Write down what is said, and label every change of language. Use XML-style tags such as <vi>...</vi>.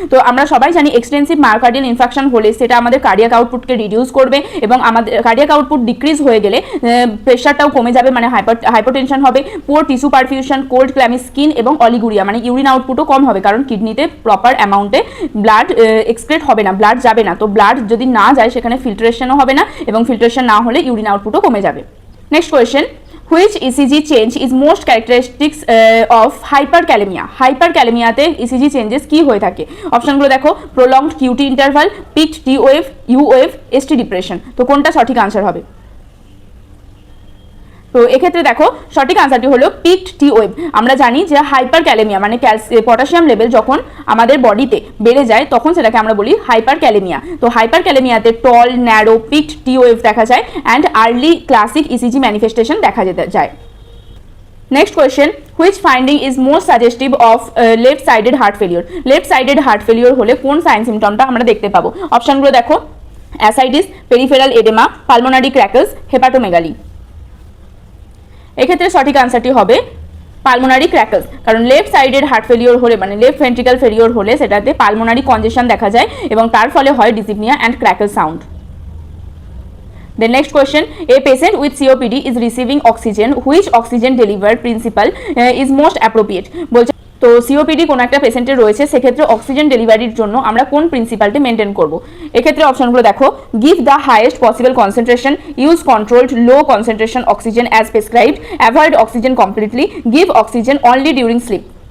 <bn>তো আমরা সবাই জানি এক্সটেন্সিভ মায়োকার্ডিয়াল ইনফ্রাকশন হলে সেটা আমাদের কার্ডিয়াক আউটপুটকে রিডিউস করবে এবং আমাদের কার্ডিয়াক আউটপুট ডিক্রিজ হয়ে গেলে প্রেশারটাও কমে যাবে, মানে হাইপারটেনশন হবে, poor tissue perfusion, cold ক্ল্যামি skin এবং অলিগুরিয়া মানে ইউরিন আউটপুটও কম হবে, কারণ কিডনিতে প্রপার অ্যামাউন্টে ব্লাড এক্সক্রেট হবে না, ব্লাড যাবে না। তো ব্লাড যদি না যায় সেখানে ফিল্ট্রেশনও হবে না এবং ফিল্ট্রেশন না হলে ইউরিন আউটপুটও কমে যাবে। Next question,</bn> <en>which ECG change is most characteristics of hyperkalemia?</en> <bn>হাইপারক্যালেমিয়াতে ECG changes কি হয়ে থাকে? অপশনগুলো দেখো,</bn> <en>prolonged QT interval, peaked T wave, U wave, ST depression।</en> <bn>তো কোনটা সঠিক আনসার হবে? তো এক্ষেত্রে দেখো সঠিক আনসারটি হলো পিকড টি ওয়েভ। আমরা জানি যে হাইপারক্যালেমিয়া মানে পটাশিয়াম লেভেল যখন আমাদের বডিতে বেড়ে যায় তখন সেটাকে আমরা বলি হাইপারক্যালেমিয়া। তো হাইপারক্যালেমিয়াতে টল, ন্যারো, পিকড টি ওয়েভ দেখা যায় and early classic ECG manifestation দেখা যায়।</bn> <en>Next question, which finding is most suggestive of left sided heart failure?</en> <bn>Left sided heart failure হলে কোন সাইন সিমটমটা আমরা দেখতে পাবো? অপশনগুলো দেখো, ascites, peripheral oedema, pulmonary ক্র্যাকলস, hepatomegaly. এক্ষেত্রে সঠিক আনসারটি হবে পালমোনারি ক্র্যাকলস, কারণ লেফট সাইডের হার্ট ফেলিওর হলে মানে লেফট ভেন্ট্রিকাল ফেলিওর হলে সেটাতে পালমোনারি কনজেশন দেখা যায় এবং তার ফলে হয় ডিসিপনিয়া and crackle sound.</bn> <en>The next question, a patient with COPD is receiving oxygen, which oxygen delivery principle is most appropriate?</en> <bn>বলছে তো সিওপিডি কোনো একটা পেশেন্টের রয়েছে, সেক্ষেত্রে অক্সিজেন ডেলিভারির জন্য আমরা কোন প্রিন্সিপালটি মেনটেন করব? এক্ষেত্রে অপশনগুলো দেখো,</bn> <en>Give the highest possible concentration, use controlled low concentration oxygen as prescribed, avoid oxygen completely, give oxygen only during sleep.</en>